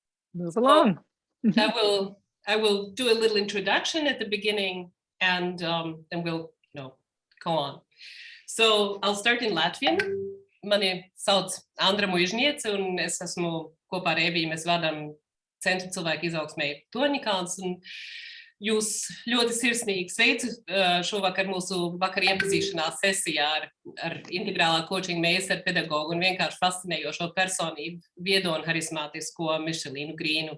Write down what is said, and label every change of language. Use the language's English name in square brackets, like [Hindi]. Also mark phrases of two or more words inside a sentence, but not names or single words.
[English] Move along. I will do a little introduction at the beginning, and then we'll go on. So I'll start in Latvian. [Latvian] Mani sauc Andra Muižniece, un es esmu kopā ar Eviju, mēs vadām Centru cilvēku izaugsmei Torņkalns, un jūs ļoti sirsnīgi sveicu šovakar mūsu vakar iepazīšanās sesijā ar integrālā koučinga meistaru, pedagogu un vienkārši fascinējošo personību, viedo un harismātisko Mišelinu Grīnu.